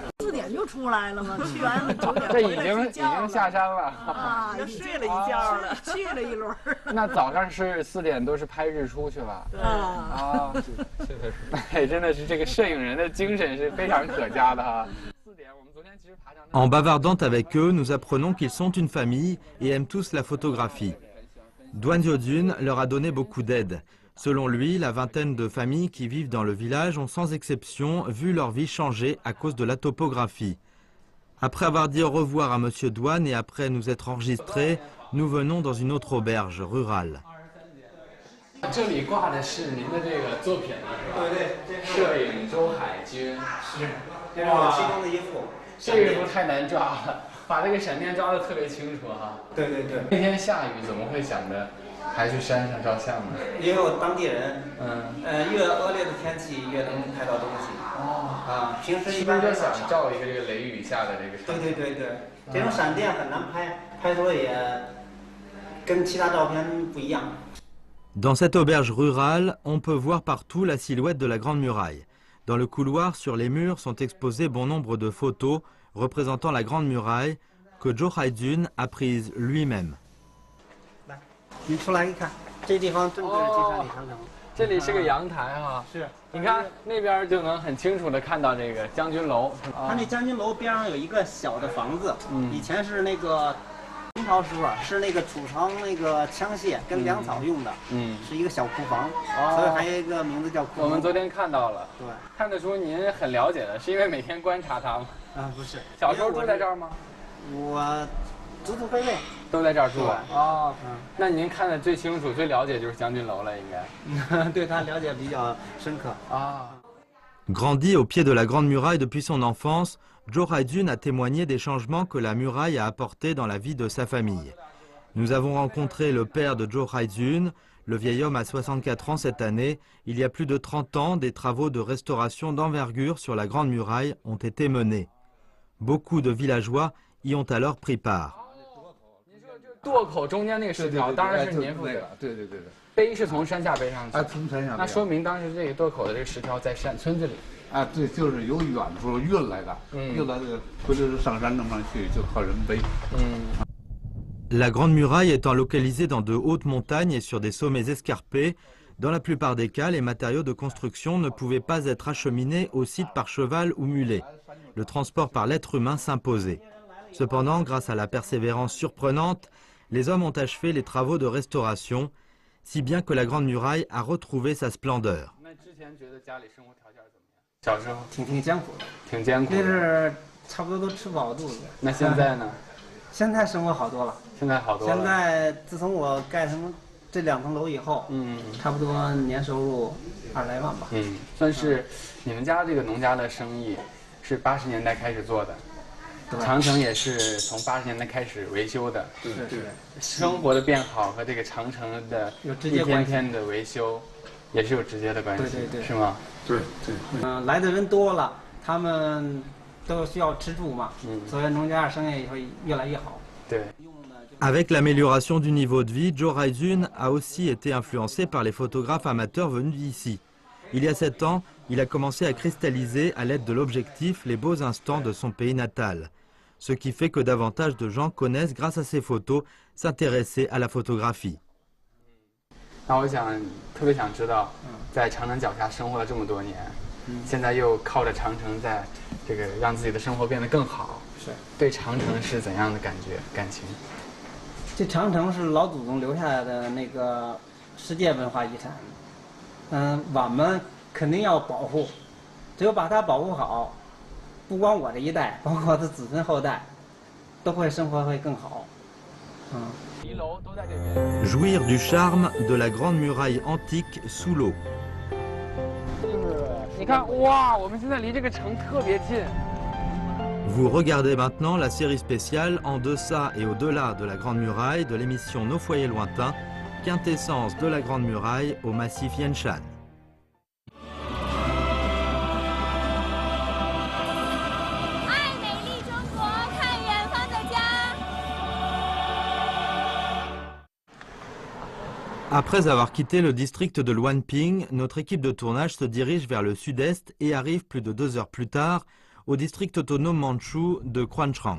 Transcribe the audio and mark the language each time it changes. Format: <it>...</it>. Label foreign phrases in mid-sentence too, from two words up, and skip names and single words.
<zh>4 点就出来了嘛，去完9点这已经下山了啊，又睡了一觉了，去了一轮。那早上是4点都是拍日出去吧？啊，哎，真的是这个摄影人的精神是非常可嘉的哈。</zh> <fr>En bavardant avec eux, nous apprenons qu'ils sont une famille et aiment tous la photographie. Duan Ziodun leur a donné beaucoup d'aide. Selon lui, la vingtaine de familles qui vivent dans le village ont sans exception vu leur vie changer à cause de la topographie. Après avoir dit au revoir à Monsieur Duan et après nous être enregistrés, nous venons dans une autre auberge rurale.</fr> <zh>这里挂的是您的这个作品了，是吧？对，摄影周海军是，这是我其中的一幅。这个幅太难抓了，把这个闪电抓得特别清楚哈。对对对。那天下雨，怎么会想着还去山上照相呢？因为我当地人，越恶劣的天气越能拍到东西。啊，平时一般就想照一个这个雷雨下的这个。对对对对，这种闪电很难拍，拍出来也跟其他照片不一样。</zh> <fr>Dans cette auberge rurale, on peut voir partout la silhouette de la Grande Muraille. Dans le couloir, sur les murs, sont exposées bon nombre de photos représentant la Grande Muraille que Zhou Haijun a prises lui-même.</fr> <zh>你出来一看，这地方正对着金山岭长城。这里是个阳台哈，是。你看那边就能很清楚的看到这个将军楼。它那将军楼边上有一个小的房子，以前是那个。清朝时候是那个储藏那个枪械跟粮草用的，是一个小库房，所以还有一个名字叫库房。我们昨天看到了，对，看得出您很了解的，是因为每天观察它吗？啊，不是。小时候住在这儿吗？我祖祖辈辈都在这儿住啊。哦，那您看的最清楚、最了解就是将军楼了，应该。对他了解比较深刻啊。</zh> <fr>Grandi au pied de la Grande Muraille depuis son enfance, Zhou Haijun a témoigné des changements que la muraille a apportés dans la vie de sa famille. Nous avons rencontré le père de Zhou Haijun. Le vieil homme a 64 ans cette année. Il y a plus de 30 ans, des travaux de restauration d'envergure sur la Grande Muraille ont été menés. Beaucoup de villageois y ont alors pris part.</fr> <zh>垛口中间那个石条，当然是您负责。对对对对。背是从山下背上去。从山下。那说明当时这个垛口的这个石条在村子里。对，就是由远处运来的，运来的，回头上山那么去就靠人背。</zh> <fr>La Grande Muraille étant localisée dans de hautes montagnes et sur des sommets escarpés, dans la plupart des cas, les matériaux de construction ne pouvaient pas être acheminés au site par cheval ou mulet. Le transport par l'être humain s'imposait. Cependant, grâce à la persévérance surprenante, les hommes ont achevé les travaux de restauration, si bien que la Grande Muraille a retrouvé sa splendeur.</fr> <zh>小时候挺艰苦的，挺艰苦。那是差不多都吃不饱肚子。那现在呢？现在生活好多了。现在好多了。现在自从我盖他们这2层楼以后，差不多年收入20来万吧。算是你们家这个农家的生意，是80年代开始做的。长城也是从80年代开始维修的，是。生活的变好和这个长城的一天天的维修，也是有直接的关系，对，是吗？对。来的人多了，他们都需要吃住嘛，所以农家生意会越来越好。对。</zh> <fr>Avec l'amélioration du niveau de vie, Zhou Haijun a aussi été influencé par les photographes amateurs venus d'ici. Il y a 7 ans, il a commencé à cristalliser à l'aide de l'objectif les beaux instants de son pays natal. Ce qui fait que davantage de gens connaissent, grâce à ces photos, s'intéresser à la photographie.</fr> <zh>那我特别想知道，在长城脚下生活了这么多年，现在又靠着长城在这个让自己的生活变得更好，对长城是怎样的感情？这长城是老祖宗留下来的那个世界文化遗产，我们肯定要保护，只有把它保护好。不光我这一代，包括我的子孙后代， 都会生活会更好。</zh> <fr>Jouir du charme de la grande muraille antique sous l'eau.</fr> <zh>你看，哇，我们现在离这个城特别近。</zh> <fr>Vous regardez maintenant la série spéciale En deçà et au-delà de la Grande Muraille de l'émission Nos foyers lointains, quintessence de la Grande Muraille au massif Yanshan. Après avoir quitté le district de Luanping, notre équipe de tournage se dirige vers le sud-est et arrive plus de 2 heures plus tard au district autonome mandchou de Quanchang.</fr>